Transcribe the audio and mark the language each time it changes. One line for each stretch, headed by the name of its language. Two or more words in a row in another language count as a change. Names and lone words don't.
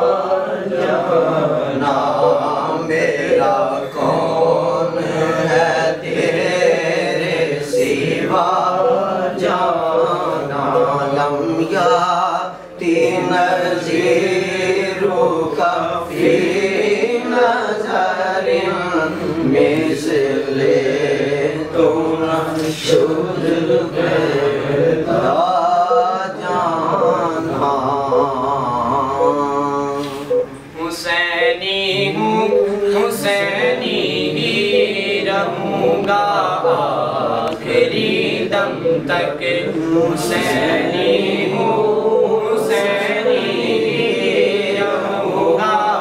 Urdu: جانا، میرا کون ہے تیرے سوا جانا،
Arabic: لم یاتی نظیر کا فی نظر
Persian: مثل تو نشد پیدا
Urdu: جانا، حسینی ہوں حسینی ہی رہوں گا آخری دم تک، حسینی ہوں حسینی ہی رہوں گا